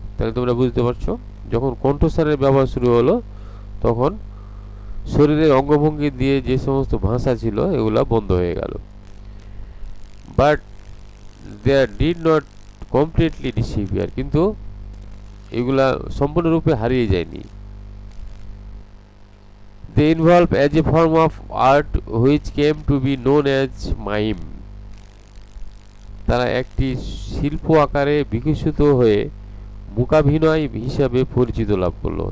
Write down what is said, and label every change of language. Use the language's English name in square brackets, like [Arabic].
[Bangla] তাহলে তোমরা বুঝতে পারছো, যখন কণ্ঠস্বরের ব্যবহার শুরু হলো তখন শরীরের অঙ্গভঙ্গি দিয়ে যে সমস্ত ভাষা ছিল এগুলা বন্ধ হয়ে গেল। [English] but there did not completely disappear, [Bangla] কিন্তু এগুলা সম্পূর্ণরূপে হারিয়ে যায়নি। [English] They involve as a form of art which came to be known as mime. [Bangla] তারা একটি শিল্প আকারে বিকশিত হয়ে মূকাভিনয় হিসাবে পরিচিত লাভ করলো।